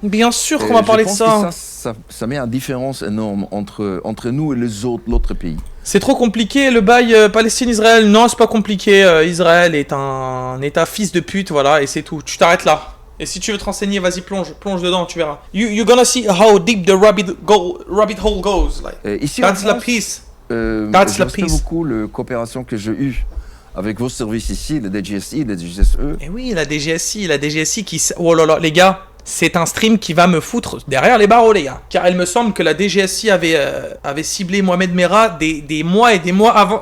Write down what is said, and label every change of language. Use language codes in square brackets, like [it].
[fr] Bien sûr qu'on va parler de ça. Ça met une différence énorme entre nous et l'autre pays. C'est trop compliqué, le bail Palestine-Israël. Non, c'est pas compliqué. Israël est un État fils de pute, voilà, et c'est tout. Tu t'arrêtes là. Et si tu veux te renseigner, vas-y, plonge dedans, tu verras. [en] You're gonna see how deep the rabbit hole goes. Like, [fr] ici, [en] that's la peace. That's la peace. [fr] Beaucoup la coopération que j'ai eue avec vos services ici, le DGSI, le DGSE. Et oui, la DGSI qui... Oh là là, les gars, c'est un stream qui va me foutre derrière les barreaux, les gars. Car il me semble que la DGSI avait ciblé Mohamed Merah des mois et des mois avant.